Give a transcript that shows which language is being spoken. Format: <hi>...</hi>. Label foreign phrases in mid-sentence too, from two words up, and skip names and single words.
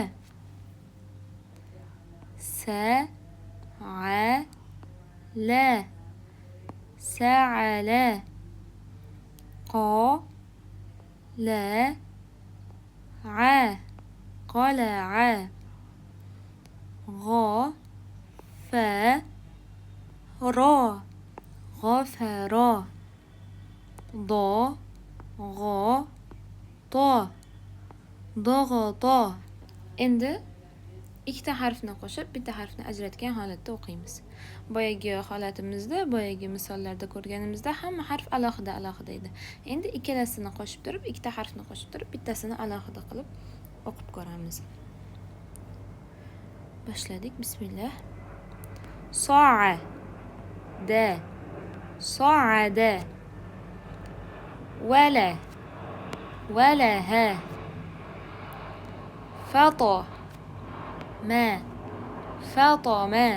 <ar>سعل سعل قلع قلع غفر غفر ضغط ضغط.</ar> <uz>Endi ikkita harfni qo'shib bitta harfni ajratgan holatda o'qiymiz. Boyagi holatimizda, boyagi misollarda ko'rganimizda hamma harf alohida edi. Endi ikkalasini qo'shib turib, ikkita harfni qo'shib turib, bittasini alohida qilib o'qib ko'ramiz. Boshladik. Bismillah.</uz> <ar>سعد سعد ولها فطم فطم</ar>